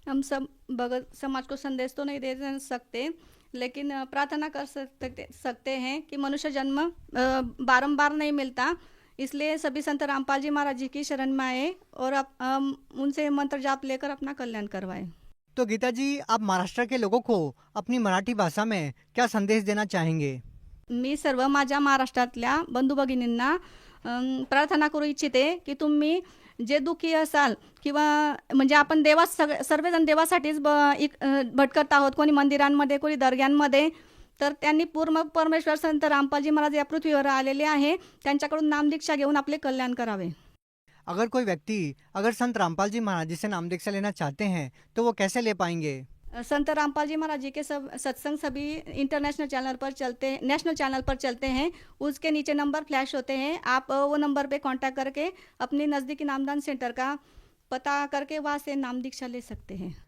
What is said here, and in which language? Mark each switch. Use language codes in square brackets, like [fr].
[hi] हम सब भगत समाज को संदेश तो नहीं दे सकते, लेकिन प्रार्थना कर सकते हैं कि मनुष्य जन्म बारंबार नहीं मिलता, इसलिए सभी संत रामपाल जी महाराज जी की शरण में आए और उनसे मंत्र जाप लेकर अपना कल्याण करवाए। तो गीता जी, आप महाराष्ट्र के लोगों को अपनी मराठी भाषा में क्या संदेश देना चाहेंगे? [mr] मी सर्व माझ्या महाराष्ट्रातल्या बंधू भगिनींना प्रार्थना करू इच्छिते की तुम्ही जे दुःखी असाल किंवा म्हणजे आपण सर्वजण देवासाठीच भटकत आहोत, कोणी मंदिरांमध्ये, कोणी दर्ग्यांमध्ये, तर त्यांनी पूर्ण परमेश्वर संत रामपालजी महाराज या पृथ्वीवर आलेले आहे, त्यांच्याकडून नामदीक्षा घेऊन आपले कल्याण करावे। [hi] अगर कोई व्यक्ति संत रामपाल जी महाराज जी से नाम दीक्षा लेना चाहते हैं तो वो कैसे ले पाएंगे? संत रामपाल जी महाराज जी के सब सत्संग सभी इंटरनेशनल चैनल पर चलते हैं, नेशनल चैनल पर चलते हैं, उसके नीचे नंबर फ्लैश होते हैं। आप वो नंबर पे कांटेक्ट करके अपने नज़दीकी नामदान सेंटर का पता करके वहाँ से नाम दीक्षा ले सकते हैं।